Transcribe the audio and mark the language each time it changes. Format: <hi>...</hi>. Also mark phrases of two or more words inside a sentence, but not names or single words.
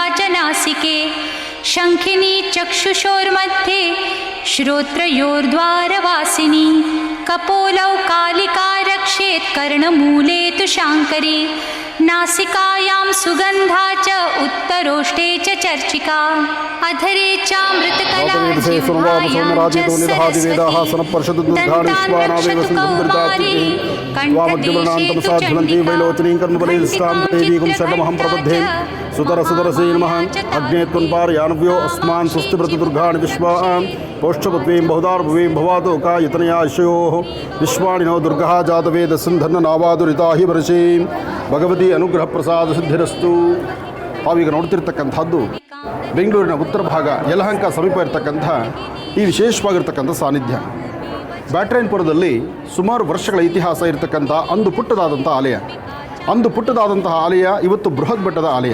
<sa>च नासिके शङ्खिनी चक्षुषोर्मध्ये श्रोत्रयोर्द्वारवासिनी कपोलौ कालिका रक्षेत् कर्णमूले तु शाङ्करी नासिकायां सुगन्धा च उत्तरोष्टे च चर्चिका अधरे चामृतकला जिह्वायां च सरस्वती दन्तान् कौमारी कंठदेशे तु चण्डिका सुतर सुदरसे नमः अग्ने त्वन्पारयानव्यो अस्मान् स्वस्तिव्रतदुर्गाणि विश्वान् पौष्ठपत्वीं बहुधार्भुवीं भवातो कायतनयाशयोः विश्वाणि नो दुर्गः जातवेदसिन्धन्ननावादुरिता हि वर्षीं ಭಗವತಿ ಅನುಗ್ರಹ ಪ್ರಸಾದ ಸಿದ್ಧಿರಸ್ತು.</sa> <kn>ತಾವೀಗ ನೋಡ್ತಿರ್ತಕ್ಕಂಥದ್ದು ಬೆಂಗಳೂರಿನ ಉತ್ತರ ಭಾಗ ಯಲಹಂಕ ಸಮೀಪ ಇರತಕ್ಕಂಥ ಈ ವಿಶೇಷವಾಗಿರ್ತಕ್ಕಂಥ ಸಾನ್ನಿಧ್ಯ. ಬ್ಯಾಟ್ರಾಯನಪುರದಲ್ಲಿ ಸುಮಾರು ವರ್ಷಗಳ ಇತಿಹಾಸ ಇರತಕ್ಕಂಥ ಅಂದು ಪುಟ್ಟದಾದಂಥ ಆಲಯ ಇವತ್ತು ಬೃಹತ್ ಬೆಟ್ಟದ ಆಲಯ.</kn>